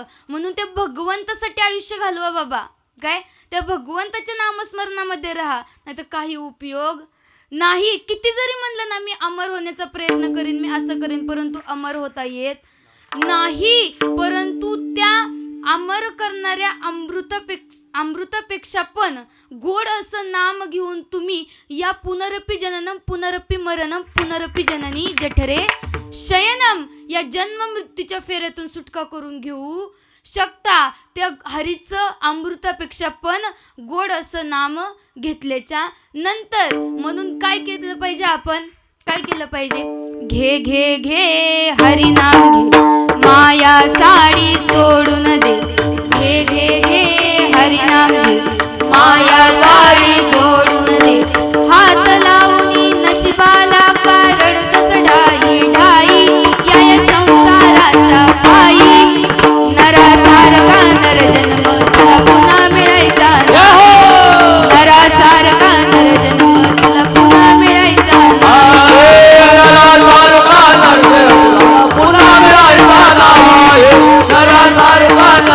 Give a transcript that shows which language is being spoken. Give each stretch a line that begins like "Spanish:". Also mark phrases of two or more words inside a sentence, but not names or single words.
Marathi: म्हणून ते भगवंतासाठी आयुष्य घालवा बाबा. काय त्या भगवंताच्या नामस्मरणामध्ये राहा, नाही तर काही उपयोग नाही. किती जरी म्हणलं ना मी अमर होण्याचा प्रयत्न करीन, मी असं करीन, परंतु अमर होता येत नाही. परंतु त्या अमर करणाऱ्या अमृतापेक्षा पण गोड असं नाम घेऊन तुम्ही या
Sanskrit: पुनरपी जननम पुनरपी मरणम पुनरपी जननी जठरे शयनम
Marathi: या जन्म मृत्यूच्या फेऱ्यातून सुटका करून घेऊ शकता. त्या हरीचं अमृतापेक्षा पण गोड असं नाम घेतल्याच्या नंतर. म्हणून काय केलं पाहिजे आपण? काय केलं पाहिजे? घे घे घे हरिनाम घे, माया साडी सोडून दे. घे घे घे हरिनाम घे, माया साडी सोडून दे. हात लावून नशिबाला कारण कस ढाई ढाई या संसाराच्या पायी. नरासारखा नर जन्म तुला पुन्हा मिळायचा नाही. नरासारखा नर जन्म तुला पुन्हा मिळायचा नाही. पुन्हा मिळायचा नाही.